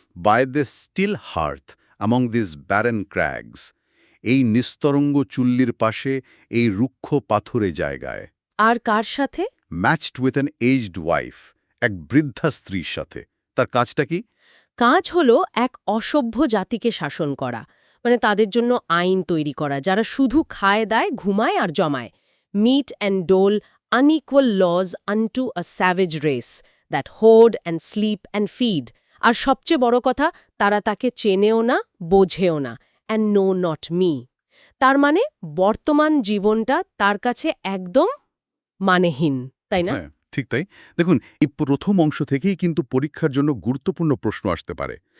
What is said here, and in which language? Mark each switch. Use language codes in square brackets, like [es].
[en] by this still hearth among this barren crags, [bn] এই নিস্তরঙ্গ চুল্লির পাশে, এই রুক্ষ পাথুরে জায়গায়। আর কার সাথে? [en] matched with an aged wife, [bn] এক বৃদ্ধা স্ত্রীর সাথে। তার কাজটা কি? কাজ হলো এক অসভ্য জাতিকে শাসন করা, মানে তাদের জন্য আইন তৈরি করা যারা শুধু খায় দায়, ঘুমায় আর জমায়। [en] Mete and dole unequal laws unto a savage race that hoard and sleep and feed. [bn] আর সবচেয়ে বড় কথা, তারা তাকে চেনেও না, বোঝেও না, [en] and know not me. [bn] তার মানে বর্তমান জীবনটা তার কাছে একদম মানেহীন, তাই না? হ্যাঁ, ঠিক তাই। দেখুন, এই প্রথম অংশ থেকেই কিন্তু পরীক্ষার জন্য গুরুত্বপূর্ণ প্রশ্ন আসতে পারে।